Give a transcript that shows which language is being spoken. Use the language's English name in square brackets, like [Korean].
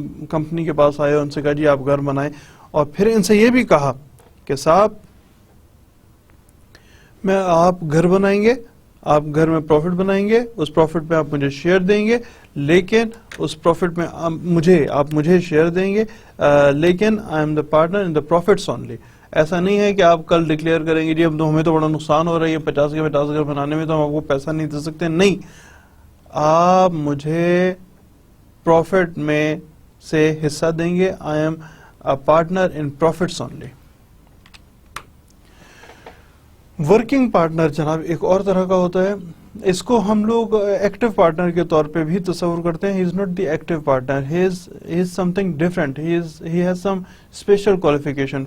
[Urdu] Company کے پاس آئے, ان سے کہا جی آپ گھر بنائیں, اور پھر ان سے یہ بھی کہا کہ صاحب میں آپ گھر بنائیں گے, آپ گھر میں پروفٹ بنائیں گے, اس پروفٹ میں آپ مجھے شیئر دیں گے, لیکن اس پروفٹ میں آپ مجھے شیئر دیں گے, لیکن [English] I'm the partner in the profits only. [Urdu] ایسا نہیں ہے کہ آپ کل ڈکلیئر کریں گے جی اب تو ہمیں تو بڑا نقصان ہو رہا ہے 50 کے 50 گھر بنانے میں, تو ہم آپ کو پیسہ نہیں دے سکتے. نہیں, آپ مجھے پروفٹ میں سے حصہ دیں گے. [English] I'm a partner in profits only. [Urdu] Working partner جناب ایک اور طرح کا ہوتا ہے. اس کو ہم لوگ ایکٹیو پارٹنر کے طور پہ بھی تصور کرتے ہیں. [English] He is not the active partner, he is something different, he has some special qualification.